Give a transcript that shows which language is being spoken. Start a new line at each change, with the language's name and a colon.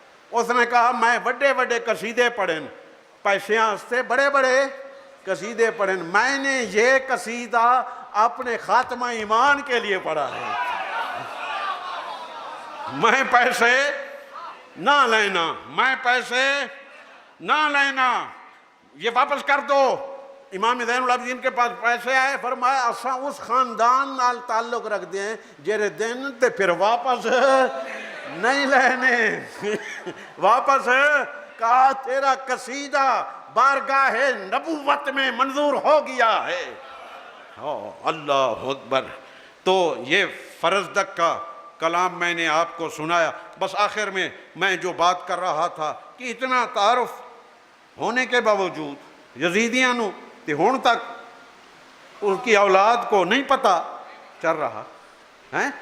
Urdu: اس نے کہا میں بڑے بڑے قصیدے پڑھیں, پیسیاں سے بڑے بڑے قصیدے پڑھیں, میں نے یہ قصیدہ اپنے خاتمہ ایمان کے لیے پڑھا ہے. میں پیسے نہ لینا, میں پیسے نہ لینا, یہ واپس کر دو. امام زین العابدین کے پاس پیسے آئے.
Punjabi: فرمایا اساں اس خاندان نال تعلق رکھ دیں جیرے دن تے پھر واپس نہیں لینے.
Urdu: واپس کہا تیرا قصیدہ بارگاہ نبوت میں منظور ہو گیا ہے. اللہ اکبر. تو یہ فرزدق کا کلام میں نے آپ کو سنایا. بس آخر میں میں جو بات کر رہا تھا کہ اتنا تعارف ہونے کے باوجود
Punjabi: یزیدیاں نو تے ہون تک
Urdu: ان کی اولاد کو نہیں پتہ چل رہا ہے.